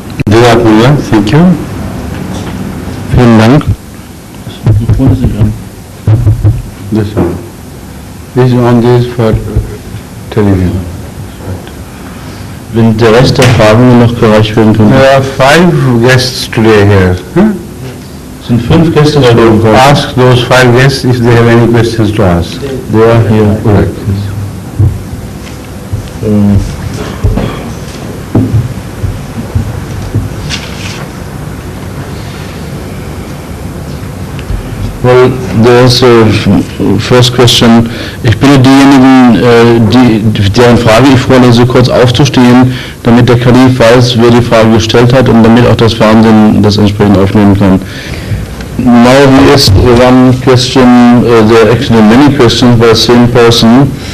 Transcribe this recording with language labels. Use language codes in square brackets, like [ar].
[en] Jazakumullah, thank you. [de] Vielen Dank. [en] This one. This one is for television. [de] Wenn der Rest der Fragen noch gereicht werden könnte. [en] There are 5 guests today here. [de] Es sind 5 Gäste da oben. [en] Ask those 5 guests if they have any questions to ask. They are here. Correct. Well, there's a first question. [de] Ich bitte diejenigen, deren Frage ich vorlese, kurz aufzustehen, damit der Kalif weiß, wer die Frage gestellt hat und damit auch das Fernsehen das entsprechend aufnehmen kann. [en] Now he asked one question, there are actually many questions by the same person.